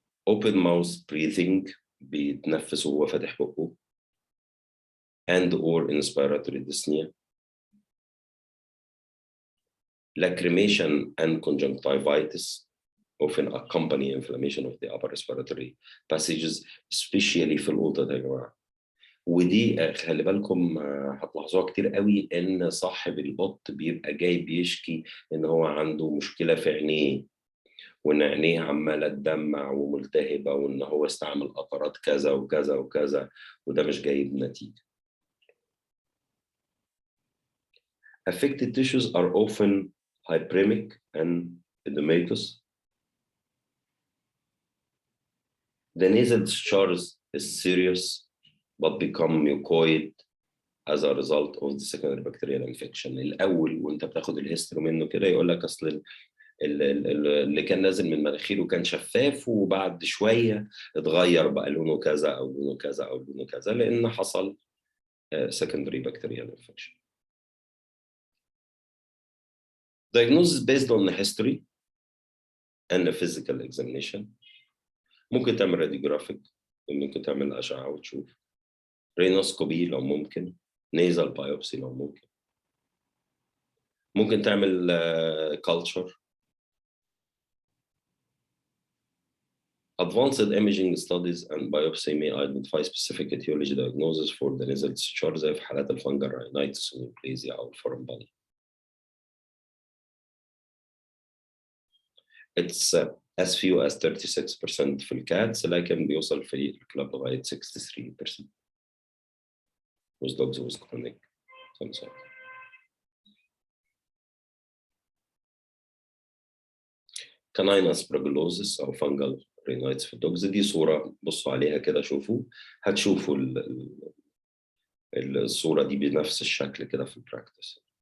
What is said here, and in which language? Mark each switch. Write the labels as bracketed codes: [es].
[en] open mouth breathing، [ar] بيتنفس وهو فاتح بقه. [en] and or inspiratory dyspnea, lacrimation and conjunctivitis often accompany inflammation of the upper respiratory passages, especially [ar] في الأوضة يا جماعة. ودي خلي بالكم هتلاحظوها كتير قوي، ان صاحب القط بيبقى جاي بيشكي ان هو عنده مشكله في عينيه، وان عينيه عماله تدمع وملتهبه، وان هو استعمل قطرات كذا وكذا وكذا، وده مش جايب نتيجه. [en] Affected tissues are often hyperemic and edematous. The nasal discharge is serious but become mucoid as a result of the secondary bacterial infection. [ar] الأول وأنت بتاخد الهيستوري منه كده يقول لك أصل اللي كان نازل من مناخيره كان شفاف، وبعد شوية اتغير بقى لونه كذا أو لونه كذا أو لونه كذا، لأن حصل [en] secondary bacterial infection. Diagnosis based on the history and a physical examination. [ar] ممكن تعمل راديوجرافيك، ممكن تعمل أشعة وتشوف، رينوسكوبي لو ممكن، nasal biopsy لو ممكن، ممكن تعمل culture. [en] Advanced imaging studies and biopsy may identify specific etiology diagnosis for the nasal discharge [ar] زي في حالات [en] الفنجر rhinitis ونيوبليزيا أو الفورن body. It's as few as 36% [ar] في الكاتس، لكن بيوصل في الكلاب لغاية [en] 63% with dogs with chronic sinusitis. canine aspergillosis أو fungal rhinitis في الدوجز. [ar] دي صورة بصوا عليها كده، شوفوا هتشوفوا الصورة دي بنفس الشكل كده في البراكتس.